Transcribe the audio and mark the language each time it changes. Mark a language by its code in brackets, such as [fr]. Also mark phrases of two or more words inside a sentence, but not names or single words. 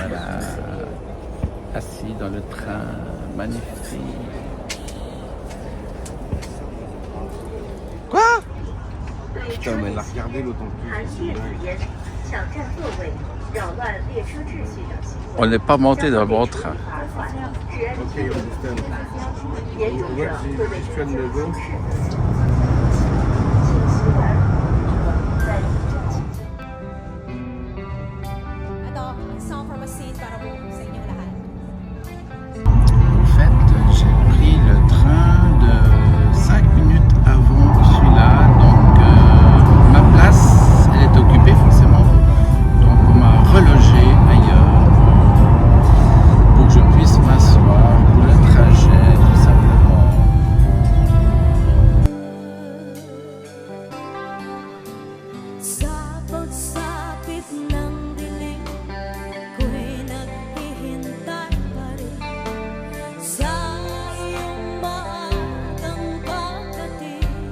[fr] Assis dans le train, magnifique. Quoi? Putain, mais elle a regardé l'autant plus. On n'est pas monté dans le bon train. [en] Ok, understand. What is train go? [fr] En fait, j'ai pris le train de 5 minutes avant celui-là, donc ma place, elle est occupée forcément, donc on m'a relogé ailleurs pour que je puisse m'asseoir pour le trajet tout simplement. [tl] Sapot-sapit ng dilim, ko'y naghihintay pa rin sa iyong maagang pagdating.